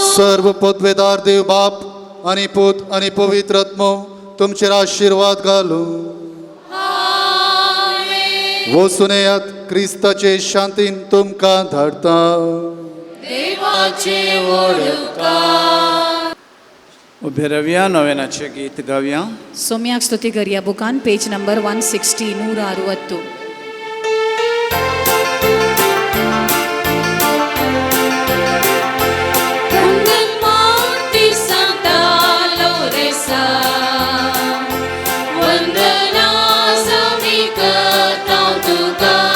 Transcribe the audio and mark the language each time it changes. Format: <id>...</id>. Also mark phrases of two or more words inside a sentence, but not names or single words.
<kok>सर्व पदवेदार देव बाप आनी पूत आनी पवित्र आत्मो तुमचेर आशीर्वाद घालूं. वचून येयात क्रिस्ताचे शांतीन तुमकां धाडटा. देवाचे वडकार. उबे रवया नवेनाचे गीत गावया. ಸೌಮ್ಯಾಗ್ ಸ್ತುತಿ ಗರಿಯ ಬುಕಾನ್</kok> <en>page number</en> <kok>160 160. वंदन माती सांता लोरेसा. वंदना समी करता तुका.</kok>